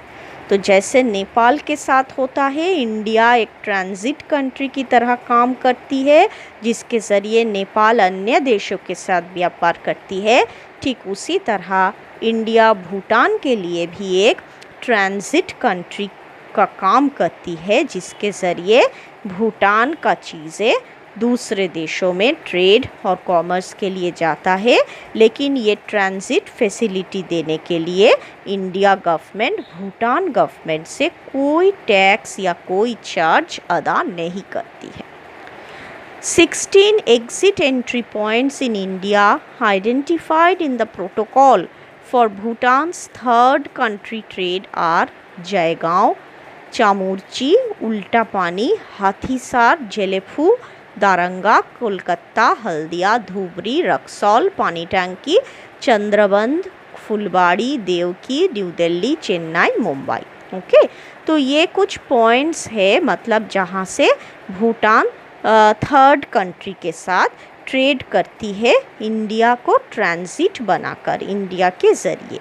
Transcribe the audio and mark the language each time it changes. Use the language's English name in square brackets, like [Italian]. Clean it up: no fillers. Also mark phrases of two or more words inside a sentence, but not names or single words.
[Hindi] तो जैसे नेपाल के साथ होता है, इंडिया एक [English] transit country [Hindi] की तरह काम करती है जिसके ज़रिए नेपाल अन्य देशों के साथ व्यापार करती है, ठीक उसी तरह इंडिया भूटान के लिए भी एक [English] transit country [Hindi] का काम करती है जिसके ज़रिए भूटान का चीज़ें दूसरे देशों में ट्रेड और कॉमर्स के लिए जाता है। लेकिन ये [English] transit facility [Hindi] देने के लिए इंडिया गवर्नमेंट भूटान गवर्नमेंट से कोई टैक्स या कोई चार्ज अदा नहीं करती है। [English] 16 exit entry points in India identified in the protocol for Bhutan's third country trade are Jaigaon, Chamurchi, Ulta Pani, Hathisar, Jelefu, Daranga, Kolkata, Haldia, Dhubri, Raxaul, Pani Tanki, Chandraband, [Hindi] फुलबाड़ी, देवकी, न्यू दिल्ली, चेन्नई, मुंबई। ओके, तो ये कुछ पॉइंट्स है मतलब जहाँ से भूटान [English] third country [Hindi] के साथ ट्रेड करती है इंडिया को ट्रांजिट बनाकर इंडिया के ज़रिए।